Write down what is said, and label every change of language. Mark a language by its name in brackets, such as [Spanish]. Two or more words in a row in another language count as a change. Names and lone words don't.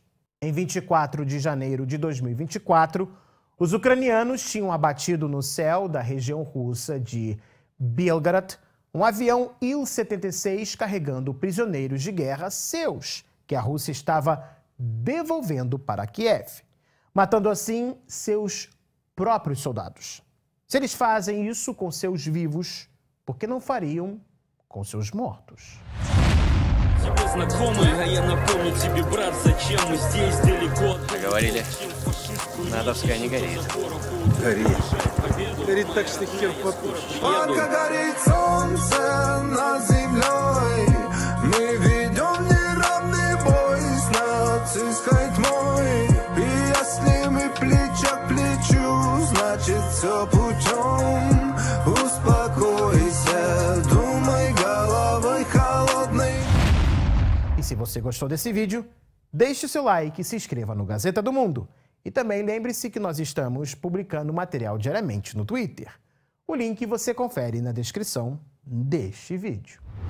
[Portuguese] Em 24 de janeiro de 2024, os ucranianos tinham abatido no céu da região russa de Belgorod um avião Il-76 carregando prisioneiros de guerra seus, que a Rússia estava devolvendo para Kiev, matando assim seus próprios soldados. Se eles fazem isso com seus vivos, por que não fariam com seus mortos? [Russian] Говорили, натовская не горит. Горит. Горит так, что хер попустишь. Пока горит солнце над землей, мы ведем неравный бой с нацистской тьмой. И если мы плечо к плечу, значит все путем. Успокойся, думай головой холодной. [Portuguese] E se você gostou desse vídeo, deixe o seu like e se inscreva no Gazeta do Mundo. E também lembre-se que nós estamos publicando material diariamente no Twitter. O link você confere na descrição deste vídeo.